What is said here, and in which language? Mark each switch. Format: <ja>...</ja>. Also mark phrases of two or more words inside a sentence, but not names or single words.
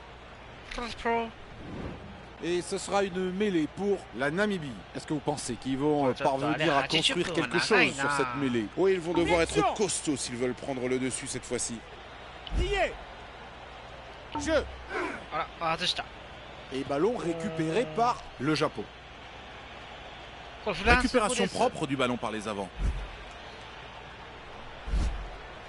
<fr>Pro. Et ce sera une mêlée pour la Namibie. Est-ce que vous pensez qu'ils vont parvenir à construire quelque chose sur cette mêlée? Oui, ils vont devoir être costauds s'ils veulent prendre le dessus cette fois-ci. Jeu.</fr> <ja>あら、外した。</ja> <fr>Et ballon récupéré par le Japon.</fr> <ja>これフランス語で</ja> <fr>Récupération</fr> <ja>す。</ja> <fr>propre du ballon par les avants.</fr>